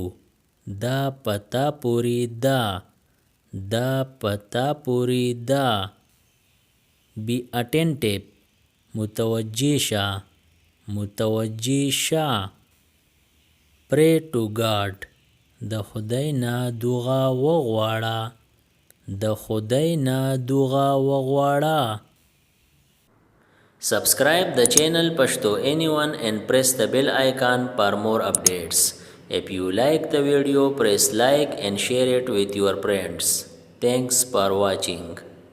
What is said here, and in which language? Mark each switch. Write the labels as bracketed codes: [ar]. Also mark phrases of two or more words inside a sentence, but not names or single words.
[ps] دا پتا پوری دا. دا پتا پوری دا. [en] Be attentive. [ps] متوجه شه. متوجه شه. [en] Pray to God. [ps] د خدای نه دعا وغواړه. د خدای نه دعا وغواړه. [en] Subscribe the channel Pashto Anyone and press the bell icon for more updates. If you like the video, press like and share it with your friends. Thanks for watching.